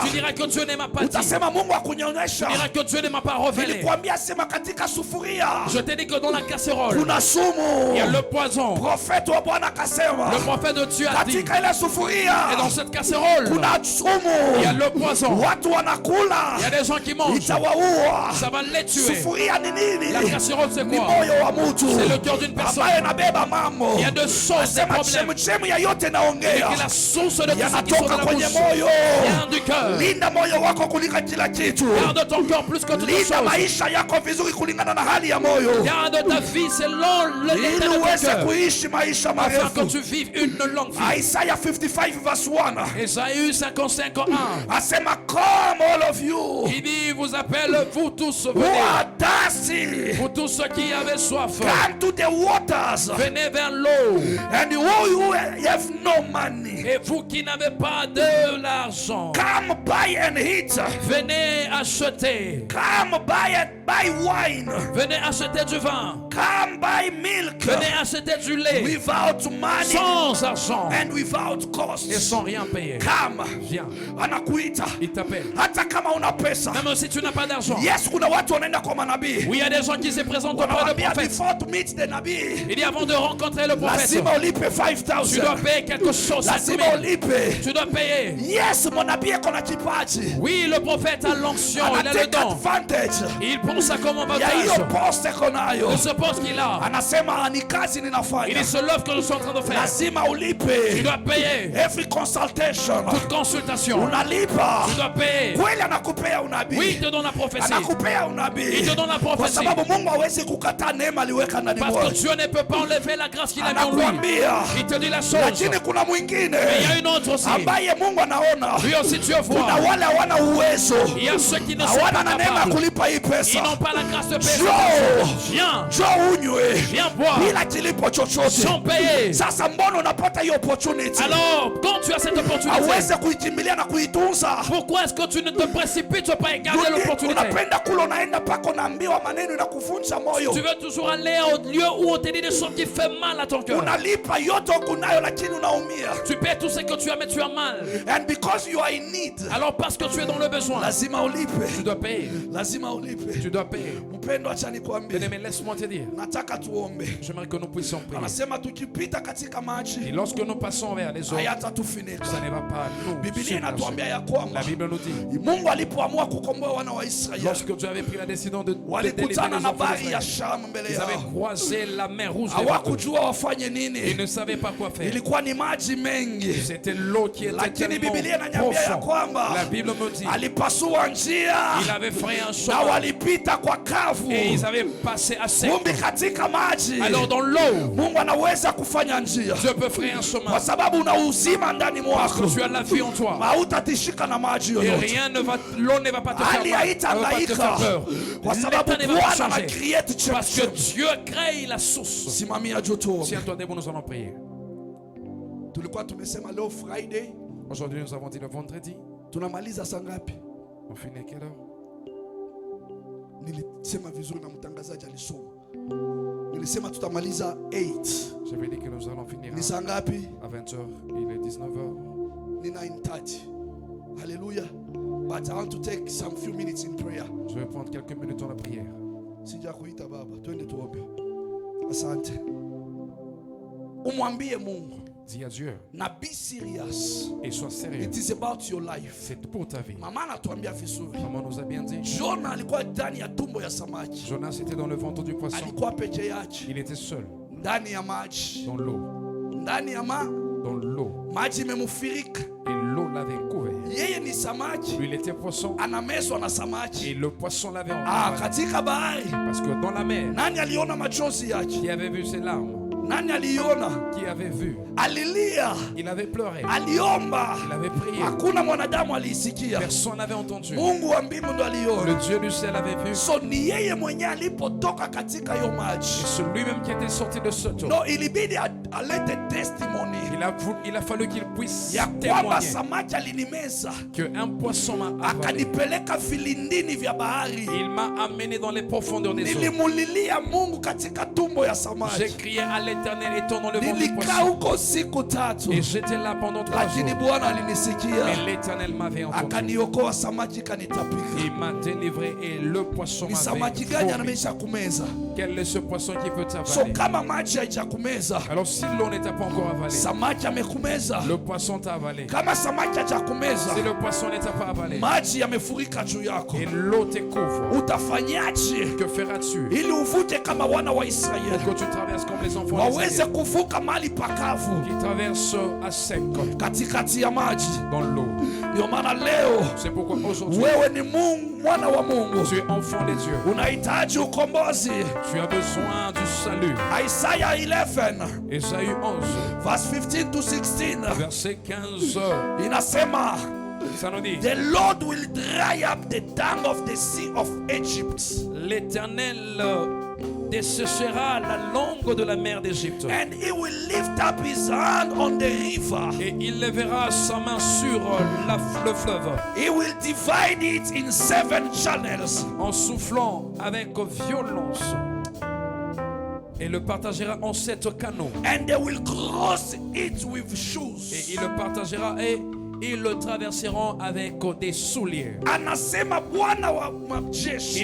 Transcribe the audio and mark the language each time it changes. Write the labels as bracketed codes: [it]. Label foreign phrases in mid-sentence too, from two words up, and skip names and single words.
[fr] Tu diras que Dieu ne m'a pas dit. [sw] utasema Mungu [fr] Tu [sw] akunyonyesha. [fr] diras que Dieu ne m'a pas révélé. [sw] Nilikwambia sema katika sufuria [fr] Je t'ai dit que dans la casserole, [sw] kuna sumu. [fr] il y a le poison. [sw] Profeti wa Bwana akasema [fr] Le prophète de Dieu a dit. [sw] katika ile sufuria [fr] Et dans cette casserole, [sw] kuna [fr] il y a [sw] sumu, [fr] le poison. [sw] watu wanakula, [fr] Il y a des gens qui mangent. [sw] itawaua. [fr] Ça va les tuer. [sw] Sufuria ni nini? [fr] La casserole, c'est [sw] Ni [fr] quoi? [sw] moyo wa mtu [fr] C'est le cœur d'une personne. [sw] ambaye inabeba mambo. [fr] Il y a de choses, des [sw] Asema [fr] problèmes. [sw] chemchemu ya yote [fr] Et [sw] naongea [fr] que la source de tout ce qui sort de [sw] yanatoka [fr] la [sw] kwenye [fr] bouche [sw] moyo. [fr] vient du cœur. [sw] Linda moyo wako kuliko kila kitu. [fr] Garde ton cœur encore plus que toute [sw] Linda [fr] chose. [sw] maisha yako vizuri kulingana na hali ya moyo, [fr] Garde ta vie selon l'état [sw] ili [fr] de ton [sw] uweze [fr] cœur, [sw] kuishi maisha [fr] afin que [sw] marefu. [fr] tu vives une longue vie. [en] Isaiah 55 verse 1 [fr] Esaïe 55:1. [en] asema, come all of you [fr] Il dit, vous appelle vous tous, [en] who [fr] venez. [en] are thirsty, [fr] Vous tous ceux qui avez soif, [en] come to the waters, [fr] venez vers l'eau. [en] and you have no money, [fr] Et vous qui n'avez pas de l'argent, [en] come buy and eat, [fr] venez acheter. [en] come buy wine, [fr] Venez acheter du vin. [en] come buy milk [fr] Venez acheter du lait. [en] without money [fr] Sans argent [en] and without cost. [fr] et sans rien payer. [en] Come, [fr] Viens. [sw] anakuita [fr] Il t'appelle. [sw] hata kama una pesa. [fr] Même si tu n'as pas d'argent. [sw] Yes, kuna watu wanaenda kwa manabii, [fr] Oui, il y a des gens qui se présentent auprès de [sw] wanawambia [fr] prophètes. [en] before to meet the nabii [fr] Il dit avant de rencontrer le prophète, [sw] lazima ulipe [fr] tu dois 5000, payer quelque chose. 5 [sw] lazima 000. ulipe. [fr] Tu dois payer. [sw] Yes, mwanabii ako na kipaji, [fr] Oui, le prophète a l'onction, il a le [sw] anatake [fr] don. [sw] advantage [fr] Il pense à comment [sw] ya hiyo [fr] avantage [sw] post eko nayo, [fr] de ce poste qu'il a. [sw] anasema ni kazi [fr] Il [sw] ninafanya, [fr] est ce l'œuvre que je suis en train de faire. [sw] lazima [fr] Tu [sw] ulipe. [fr] dois payer. [en] Every consultation [fr] Toute consultation, [sw] unalipa. [fr] tu dois payer. [sw] Kweli anakupea [fr] Oui, [sw] unabii, [fr] il te donne la prophétie. [sw] anakupea [fr] Il [sw] unabii, [fr] te donne la [sw] kwa [fr] prophétie. [sw] sababu Mungu hawezi kukataa neema aliweka ndani [fr] Parce que [sw] mwako. [fr] Dieu ne peut pas enlever la grâce qu'il a mis en lui. [sw] Anakuambia, [fr] Il te dit la chose. [sw] lakini kuna mwingine [fr] Mais il y a une autre aussi. [sw] ambaye Mungu anaona. [fr] Lui aussi Dieu [sw] Kuna [fr] voit. [sw] wale hawana uwezo, [fr] Il y a ceux qui ne sont [sw] hawana [fr] pas [sw] na neema ya [fr] capables. [sw] kulipa hii [fr] Ils [sw] pesa. [fr] n'ont pas la grâce de payer. [sw] Njoo, [fr] Viens, [sw] njoo unywe [fr] viens boire. [sw] bila kilipo chochote. [fr] Sans payer. [sw] Sasa mbona unapata hiyo opportunity [fr] Alors, quand tu as cette opportunité, [sw] aweze kuikimbilia na kuitunza? [fr] pourquoi est-ce que tu ne te précipites pas et garder l'opportunité? [sw] Unapenda kula, unaenda pako naambiwa maneno na kuvunja moyo, [fr] Tu veux toujours aller au lieu où on te dit des choses qui font mal à ton cœur. [sw] unalipa yote ukunayo, lakini unaumia. [fr] Tu paies tout ce que tu as, mais tu as mal. [en] And because you are in need, [fr] Alors, parce que tu es dans le besoin, [sw] lazima [fr] tu [sw] ulipe, [fr] dois payer. [sw] lazima ulipe. [fr] Tu dois payer. [sw] Mpendo, acha nikwambie, [fr] Bien-aimé, laisse-moi te dire. [sw] nataka tuombe. [fr] J'aimerais que nous puissions prier. [sw] Anasema tukipita katika [fr] Et [sw] maji [fr] lorsque nous passons vers les eaux, [sw] hayatatufunika. [fr] ça ne va pas nous [sw] Biblia [fr] submerger. [sw] inatuambia ya kwamba [fr] La Bible nous dit, [sw] Mungu alipoamua kukomboa wana wa Israeli, [fr] lorsque Dieu avait pris la décision de délivrer [sw] walikutana [fr] les [sw] na [fr] enfants [sw] bahari ya [fr] d'Israël, [sw] Shamu mbele [fr] ils avaient [sw] yao, [fr] croisé la mer rouge devant eux. [sw] hawakujua wafanye [fr] Ils [sw] nini. [fr] ne savaient pas quoi faire. [sw] Ilikuwa ni maji mengi, [fr] C'était l'eau qui était [sw] lakini [fr] tellement [sw] Biblia inaniambia ya [fr] profonde. [sw] kwamba [fr] La Bible me dit, [sw] alipasua njia [fr] il avait fait un [sw] na [fr] chemin [sw] walipita kwa kavu. [fr] et ils avaient passé à sec. [sw] Kumbe katika maji [fr] Alors dans l'eau, [sw] Mungu anaweza kufanya njia, [fr] Dieu peut faire un chemin [sw] kwa sababu una uzima ndani [fr] parce que [sw] mwako, [fr] tu as la vie en toi. [sw] hautatishika na maji [fr] Et [sw] yoyote. [fr] rien ne va, l'eau ne va pas te faire [sw] Hali [fr] mal, elle va pas te [sw] haitahangaika [fr] faire peur. [sw] kwa sababu [fr] L'état ne va pas [sw] Bwana ana [fr] changer [sw] create [fr] parce que [sw] chemchemi. [fr] Dieu crée la source. [sw] Simamia joto. [fr] Tiens-toi debout, nous allons prier. [sw] Tulikuwa tumesema leo Friday, [fr] Aujourd'hui, nous avons dit le vendredi. [sw] tunamaliza saa ngapi? [fr] On finit à quelle heure? [sw] Nilisema vizuri na mtangazaji alisoma. Nilisema tutamaliza 8. [fr] J'avais dit que nous allons finir [sw] Ni saa ngapi? [fr] à 20h. Il est 19h. [sw] Ni 9:30. Hallelujah. [en] But I want to take some few minutes in prayer. [fr] Je vais prendre quelques minutes dans la prière. [sw] Sija kuita baba, twende tuombe. Asante. Umwambie Mungu, [fr] Dis à Dieu [sw] na [en] be serious. [fr] et sois sérieux. [en] It is about your life. [fr] C'est pour ta vie. [sw] Mama anatuambia vizuri. [fr] Maman nous a bien dit. [sw] Jona alikuwa ndani ya tumbo ya samaki. [fr] Jonas était dans le ventre du poisson. [sw] Alikuwa peke yake [fr] Il était seul [sw] ndani ya maji. [fr] dans l'eau. [sw] Ndani ya [fr] Dans l'eau. [sw] maji imemufirika. [fr] Et l'eau l'avait couvert. [sw] Yeye ni samaki, [fr] Lui, il était poisson. [sw] anamezwa na [fr] Et [sw] samaki. [fr] le poisson l'avait Ah, envahi. [sw] katika bahari [fr] Parce que dans la mer, [sw] nani aliona machozi yake? [fr] qui avait vu ses larmes? [sw] Nani aliona? [fr] Qui avait vu? [sw] Alilia, [fr] Il avait pleuré. [sw] aliomba. [fr] Il avait prié. [sw] Hakuna mwanadamu aliisikia. [fr] Personne n'avait entendu. [sw] Mungu wa mbingu ndo [fr] Le [sw] aliona. [fr] Dieu du ciel avait vu. [sw] So ni yeye mwenye alipotoka katika hiyo [fr] Et [sw] maji. [fr] c'est lui-même qui était sorti de ce eau. [sw] No, ilibidi alete testimony [fr] Il a fallu qu'il puisse [sw] ya kwamba [fr] témoigner [sw] samaki alinimeza, [fr] qu'un poisson m'a avalé. [sw] akanipeleka vilindini vya bahari. [fr] Il m'a amené dans les profondeurs des eaux. [sw] Nilimulilia Mungu katika tumbo ya [fr] J'ai [sw] samaki. [fr] crié à l'éternel étant dans le ventre du [sw] Nilikaa [fr] poisson. [sw] huko siku 3, [fr] Et j'étais là pendant 3 [sw] lakini [fr] jours. [sw] Bwana [fr] Et [sw] alinisikia, [fr] l'éternel m'avait entendu. [sw] akaniokoa, samaki kanitapika. [fr] Il m'a délivré et le poisson [sw] Ni samaki [fr] m'avait [sw] gani [fr] vomi. [sw] anamesha kumeza? [fr] Quel est ce poisson qui peut [sw] So [fr] t'avaler? [sw] kama maji haijakumeza, [fr] Alors si l'eau n'était pas encore avalée, [sw] samaki amekumeza. [fr] le poisson t'a avalé. [sw] Kama samaki hajakumeza, [fr] Si le poisson n'était pas avalé [sw] maji yamefurika juu yako, [fr] et l'eau te couvre, [sw] utafanyaje [fr] que feras-tu [sw] ili uvute kama wana wa [fr] pour [sw] Israeli [fr] que tu traverses comme les enfants [sw] waweze [fr] d'Israël [sw] kuvuka mali pakavu [fr] qui traversent à sec [sw] katikati ya maji? [fr] dans l'eau? [sw] Ndio maana leo [fr] C'est pourquoi aujourd'hui, [sw] wewe ni Mungu, mwana wa Mungu. [fr] tu es enfant des dieux. [sw] Unahitaji ukombozi. [fr] Tu as besoin du salut. [en] Isaiah 11 [fr] Ésaïe 11, [en] verse 15 to 16 [fr] verset 15. [sw] inasema, [fr] Ça nous dit, [en] the Lord will dry up the tongue of the sea of Egypt, [fr] l'Éternel desséchera la langue de la mer d'Égypte. [en] and he will lift up his hand on the river. [fr] Et il lèvera sa main sur le fleuve, [en] He will divide it in 7 channels, [fr] en soufflant avec violence, et le partagera en 7 canaux. [en] and they will cross it with [fr] Et [en] shoes. [fr] il le partagera et ils le traverseront avec des souliers. [sw] Anasema Bwana wa [fr] Il [sw] majeshi